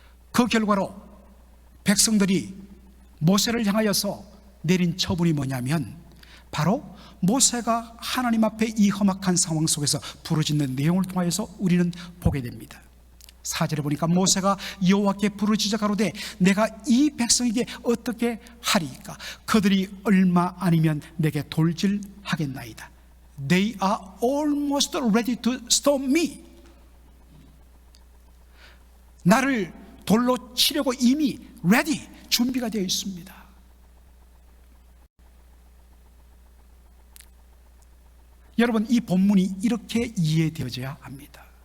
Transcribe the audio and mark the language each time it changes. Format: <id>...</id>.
<ko>그 결과로 백성들이 모세를 향하여서 내린 처분이 뭐냐면 바로 모세가 하나님 앞에 이 험악한 상황 속에서 부르짖는 내용을 통하여서 우리는 보게 됩니다. 4절에 보니까 모세가 여호와께 부르짖어 가로되 내가 이 백성에게 어떻게 하리이까? 그들이 얼마 아니면 내게 돌질하겠나이다.</ko> <en>They are almost ready to stone me.</en> <ko>나를 돌로 치려고 이미 ready, 준비가 되어 있습니다. 여러분, 이 본문이 이렇게 이해되어져야 합니다.</ko>